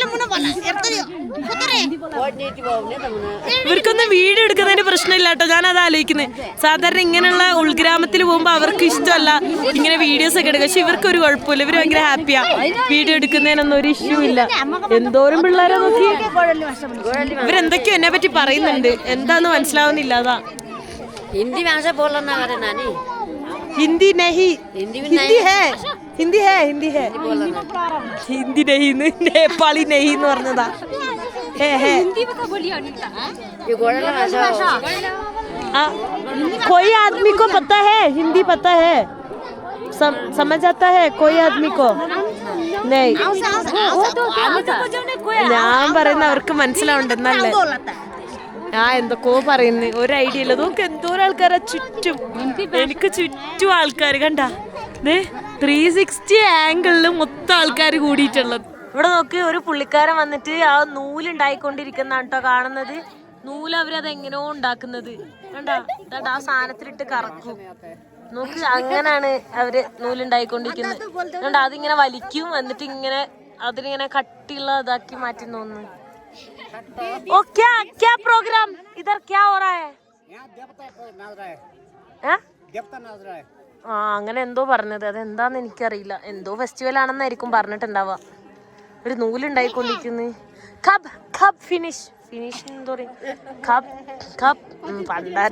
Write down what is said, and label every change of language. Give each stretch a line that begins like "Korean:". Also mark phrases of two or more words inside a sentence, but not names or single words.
Malayalam: ഇവർക്കൊന്നും വീഡിയോ എടുക്കുന്നതിന് പ്രശ്നമില്ല കേട്ടോ, ഞാനത് ആലോചിക്കുന്നത്. സാധാരണ ഇങ്ങനെയുള്ള ഉൾഗ്രാമത്തിൽ പോകുമ്പോൾ അവർക്ക് ഇഷ്ടമല്ല ഇങ്ങനെ വീഡിയോസ് ഒക്കെ എടുക്കുക, പക്ഷെ ഇവർക്കൊരു കുഴപ്പമില്ല, ഇവർ ഭയങ്കര ഹാപ്പിയാ. വീഡിയോ എടുക്കുന്നതിനൊന്നും ഒരു ഇഷ്യൂ ഇല്ല. എന്തോരം പിള്ളേരെ നോക്കി, ഇവരെന്തൊക്കെയോ എന്നെ പറ്റി പറയുന്നുണ്ട്, എന്താന്ന് മനസ്സിലാവുന്നില്ല. അതാ
Nepali: हिन्दी भाषा बोल्न नगरे नानी
Hindi: हिंदी नहीं हिन्दी हिंदी है हिंदी है हिंदी है हिंदी नहीं नेपाली नहीं
Malayalam: എന്ന് പറഞ്ഞതാ. ഹേ ഹേ
Nepali: यो गोडा भाषा
Hindi: कोई आदमी को पता है हिंदी पता है समझ आता है कोई आदमी को नहीं.
Malayalam: ഞാൻ പറയുന്ന അവർക്ക് മനസ്സിലാവുണ്ടെന്നല്ലേ. ഞാൻ എന്തൊക്കെയോ പറയുന്നു, ഒരു ഐഡിയ ഇല്ല. നോക്ക് എന്തോരം ആൾക്കാരാ ചുറ്റും, എനിക്ക് ചുറ്റും ആൾക്കാർ കണ്ട 360 ആംഗിളിൽ മൊത്തം ആൾക്കാർ കൂടിയിട്ടുള്ളത്. ഇവിടെ നോക്ക് ഒരു പുള്ളിക്കാരൻ വന്നിട്ട് ആ നൂലുണ്ടായിക്കൊണ്ടിരിക്കുന്നതാണ് കേട്ടോ കാണുന്നത്. നൂല് അവരത് എങ്ങനെയോ ഉണ്ടാക്കുന്നത് കണ്ടാ, ആ സാധനത്തിലിട്ട് കറക്കും. നോക്ക് അങ്ങനാണ് അവര് നൂലുണ്ടായിക്കൊണ്ടിരിക്കുന്നത് കണ്ടാ. അതിങ്ങനെ വലിക്കും, എന്നിട്ട് ഇങ്ങനെ അതിനിങ്ങനെ കട്ടിയുള്ള ഇതാക്കി മാറ്റി തോന്നുന്നു.
Hindi: ओ क्या प्रोग्राम इधर क्या हो रहा है?
Malayalam: ആ അങ്ങനെ എന്തോ പറഞ്ഞത്, അതെന്താന്ന് എനിക്കറിയില്ല. എന്തോ ഫെസ്റ്റിവൽ ആണെന്നായിരിക്കും പറഞ്ഞിട്ടുണ്ടാവുക. ഒരു നൂലുണ്ടായിക്കൊണ്ടിരിക്കുന്നു. ഫിനിഷ് എന്തോ പറയും, പണ്ടാരം.